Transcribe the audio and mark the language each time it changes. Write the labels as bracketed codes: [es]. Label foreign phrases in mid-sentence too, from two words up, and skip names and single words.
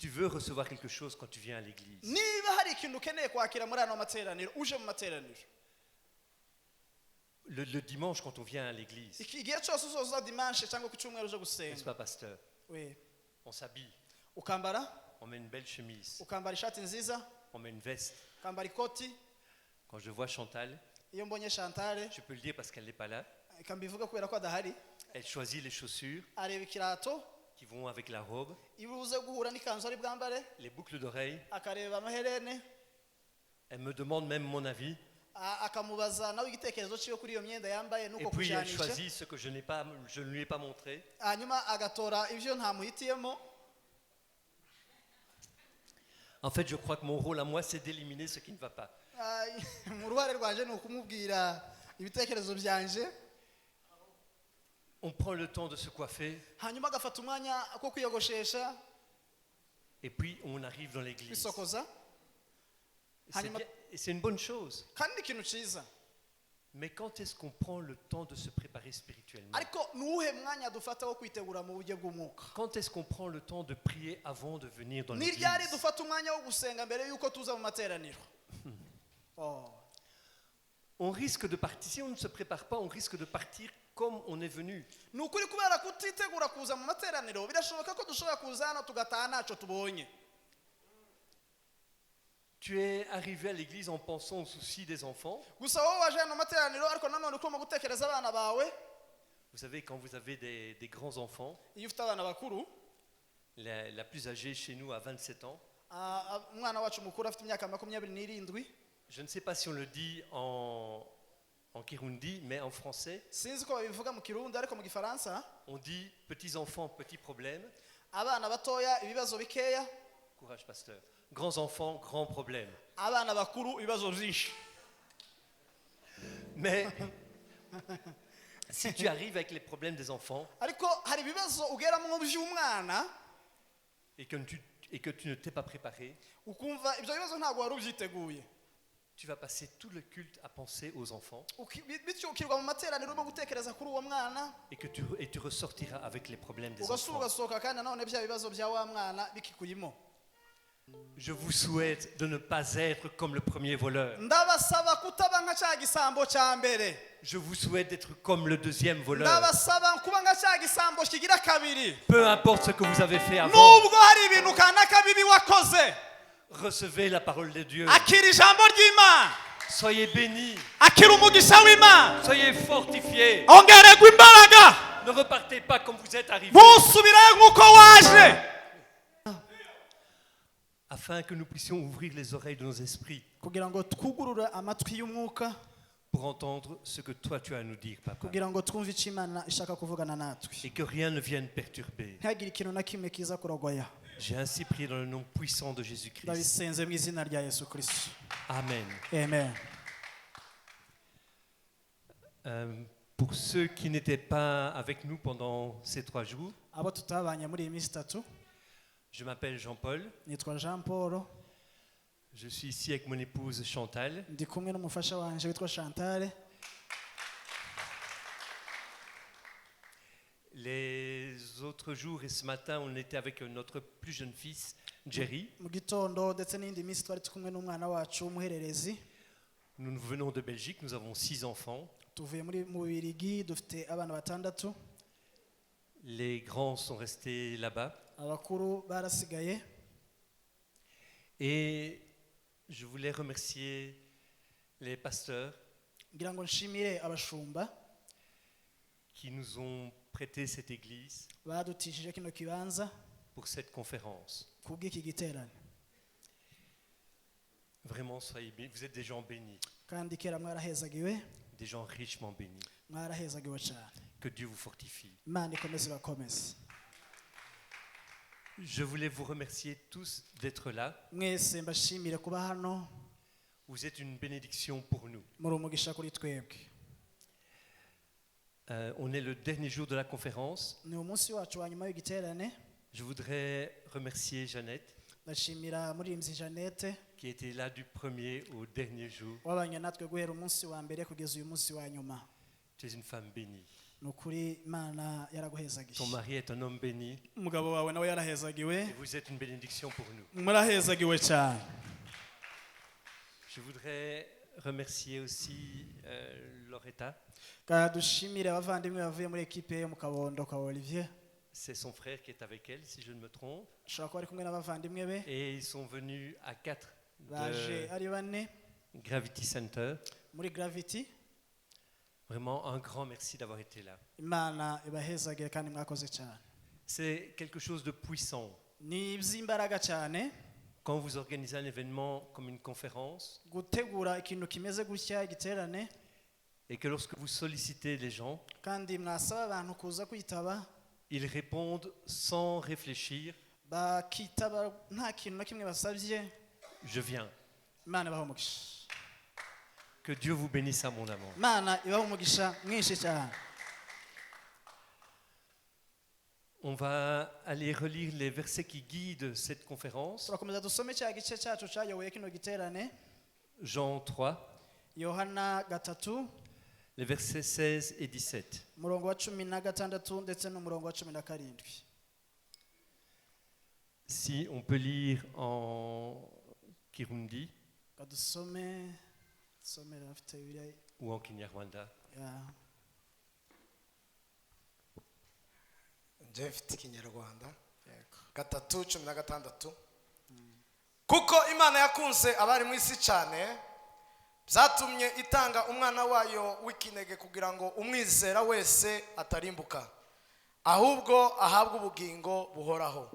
[fr] veux recevoir quelque chose quand tu viens à l'église, [rn] niba hari ikintu ukeneye kwakira muri ano materaniro uje mu materaniro [fr] le dimanche quand on vient à l'église, [rn] igihe cyose uzoza dimanche cyangwa ku cyumweru uje [fr] n'est-ce [rn] gusenga [fr] pas, pasteur? [rn] we [fr] On s'habille, [rn] ukambara [fr] on met une belle chemise, [rn] ukambara ishati nziza [fr] on met une veste. [rn] ukambara ikoti. [fr] Quand je vois Chantal, [rn] Iyo mbonye Chantal [fr] je peux le dire parce qu'elle n'est pas là, [rn] ikambivuga kubera ko adahari [fr] elle choisit les chaussures [rn] areba ikirato [fr] qui vont avec la robe, [rn] ibuze guhura n'ikanzu ari bwambare [fr] les boucles d'oreilles. [rn] akareba amaherene [fr] Elle me demande même mon avis. [rn] akamubaza nawe igitekerezo cyiwe kuri iyo myenda yambaye [fr] Et [rn] nuko [fr] puis elle [rn] kujanisha [fr] choisit ce que je ne lui ai pas montré. [rn] hanyuma agatora ibyo ntamuhitiyemo. [fr] En fait, je crois que mon rôle à moi, c'est d'éliminer ce qui ne va pas. [rn] Mu ruhare rwanje ni ukumubwira ibitekerezo byanje, [fr] On prend le temps de se coiffer [rn] hanyuma agafata umwanya ko kwiyogoshesha [fr] et puis on arrive dans l'église. [rn] kwisokoza. [fr] Et c'est une bonne chose. [rn] Kandi ni ikintu cyiza, [fr] Mais quand est-ce qu'on prend le temps de se préparer spirituellement? [rn] ariko ni uwuhe mwanya dufata wo kwitegura mu buryo bw'umwuka? [fr] Quand est-ce qu'on prend le temps de prier avant de venir dans [rn] Ni [fr] l'église? [rn] ryari dufata umwanya wo gusenga mbere yuko tuza mu materaniro? [fr] On risque de partir, si on ne se prépare pas, on risque de partir comme on est venu. [rn] Ni ukuri kubera kutitegura kuza mu materaniro birashoboka ko dushobora kuza hano tugataha ntacyo tubonye. [fr] Tu es arrivé à l'église en pensant aux soucis des enfants. [rn] Gusa wowe waje hano mu materaniro ariko nanone ukoma gutekereza abana bawe. [fr] Vous savez, quand vous avez des grands enfants, [rn] Iyo ufite abana bakuru, [fr] la plus âgée chez nous a 27 ans. [rn] umwana wacu mukuru afite imyaka 27. [fr] Je ne sais pas si on le dit en Kirundi, mais en français, [rn] Sinzi ko babivuga mu Kirundi ariko mu Gifaransa [fr] on dit petits enfants, petits problèmes. [rn] abana batoya ibibazo bikeya, [fr] Courage, pasteur. Grands enfants, grands problèmes. [rn] abana bakuru ibibazo byinshi. [fr] Mais si tu arrives avec les problèmes des enfants [rn] Ariko hari ibibazo ugeramo by'umwana [fr] et que tu ne t'es pas préparé, [rn] ukumva ibyo bibazo ntabwo wari ubyiteguye, [fr] tu vas passer tout le culte à penser aux enfants [rn] bityo ukirwa mu materaniro urimo gutekereza kuri uwo mwana [fr] et tu ressortiras avec les problèmes des [rn] ugasura [fr] enfants. [rn] ugasohoka kandi nanone bya bibazo bya wa mwana bikikuyimo. [fr] Je vous souhaite de ne pas être comme le premier voleur. [rn] Ndabasaba kutaba nka cya gisambo cya mbere. [fr] Je vous souhaite d'être comme le deuxième voleur. [rn] Ndabasaba kuba nka cya gisambo kigira kabiri. [fr] Peu importe ce que vous avez fait avant, [rn] Nubwo hari ibintu kanaka bibi wakoze, [fr] recevez la parole de Dieu. [rn] akira ijambo ry'Imana, [fr] Soyez bénis, [rn] akira umugisha w'Imana, [fr] soyez fortifiés. [rn] ongererwa imbaraga, [fr] Ne repartez pas comme vous êtes arrivés, [rn] ntusubire nk'uko waje, [fr] afin que nous puissions ouvrir les oreilles de nos esprits [rn] kugira ngo twugurure amatwi y'umwuka, [fr] pour entendre ce que toi tu as à nous dire, Papa. [rn] kugira ngo twumve icyo Imana ishaka kuvugana natwe, [fr] Et que rien ne vienne perturber. [rn] ntihagire ikintu na kimwe kiza kurogoya. [fr] J'ai ainsi prié dans le nom puissant de Jésus-Christ. [rn] Ndabisenze mu izina rya Yesu Kristo, [fr] Amen. [rn] amen. [fr] Pour ceux qui n'étaient pas avec nous pendant ces 3 jours, [rn] Abo tutabanye muri iyi minsi itatu, [fr] je m'appelle Jean-Paul. [rn] nitwa Jean Paul, [fr] Je suis ici avec mon épouse Chantal. [rn] ndi kumwe n'umufasha wanje witwa Chantal. [fr] Les autres jours et ce matin, on était avec notre plus jeune fils, Jerry. [rn] Mu gitondo ndetse n'indi minsi twari kumwe n'umwana wacu w'umuhererezi. [fr] Nous venons de Belgique, nous avons 6 enfants. [rn] Tuvuye mu Bubiligi, dufite abana batandatu. [fr] Les grands sont restés là-bas. [rn] Abakuru barasigaye. [fr] Et je voulais remercier les pasteurs [rn] Ngira ngo nshimire abashumba [fr] qui nous ont prêté cette église [rn] badutishije kino kibanza [fr] pour cette conférence. [rn] kubw'iki giterane. [fr] Vraiment, soyez bénis. Vous êtes des gens bénis, [rn] Kandi kera mwarahezagiwe, [fr] des gens richement bénis. [rn] mwarahezagiwe cyane. [fr] Que Dieu vous fortifie. [rn] Imana ikomeze bakomeze. [fr] Je voulais vous remercier tous d'être là. [rn] Mwese mbashimire kuba hano, [fr] Vous êtes une bénédiction pour nous. [rn] muri umugisha kuri twebwe. [fr] On est le dernier jour de la conférence. [rn] Ni umunsi wacu wa nyuma w'igiterane. [fr] Je voudrais remercier Jeannette [rn] Ndashimira muririmvyi Jeannette [fr] qui était là du premier au dernier jour. [rn] wabanye natwe guhera umunsi wa mbere kugeza uyu munsi wa nyuma. [fr] Tu es une femme bénie. [rn] nukuri Imana [fr] Ton [rn] yaraguhezagiye [fr] mari est un homme béni [rn] umugabo wawe nawe yarahezagiwe [fr] et vous êtes une bénédiction pour nous. [rn] murahezagiwe cyane. [fr] Je voudrais remercier aussi Loretta. [rn] Dushimire abavandimwe bavuye muri ekipe yo mu Kabondo kwa Olivier. [fr] C'est son frère qui est avec elle, si je ne me trompe. [rn] Ushobora kuba ari kumwe n'abavandimwe be [fr] Et ils sont venus à 4 [rn] baje [fr] de [rn] ari bane [fr] Gravity Center. [rn] muri Gravity. [fr] Vraiment un grand merci d'avoir été là. [rn] Imana ibahezagire kandi mwakoze cyane. [fr] C'est quelque chose de puissant. [rn] Ni iby'imbaraga cyane [fr] Quand vous organisez un événement comme une conférence [rn] gutegura ikintu kimeze gutya igiterane [fr] et que lorsque vous sollicitez les gens, [rn] kandi mwasaba abantu kuza kwitaba [fr] ils répondent sans réfléchir, [rn] bakitaba nta kintu na kimwe basabye. [fr] je viens. [rn] Imana ibahe umugisha. [fr] Que Dieu vous bénisse abondamment. [rn] Imana ibahe umugisha mwinshi cyane. [fr] On va aller relire les versets qui guident cette conférence. [rn] Turakomeza dusome cya gice cyacu cyayoboye kino giterane [fr] Jean 3, [rn] Yohana 3 [fr] les versets 16 et 17. [rn] umurongo wa 16 ndetse n'umurongo wa 17. [fr] Si on peut lire en Kirundi [rn] Kadusome afite Bibiliya [fr] ou en Kinyarwanda. [rn] ya [rw] njye mfite ikinyarwanda [rn] yego. [rw] 3:16 kuko imana yakunze abari mu isi cyane byatumye itanga umwana wayo w'ikinege kugira ngo umwizera wese atarimbuka ahubwo ahabwe ubugingo buhoraho.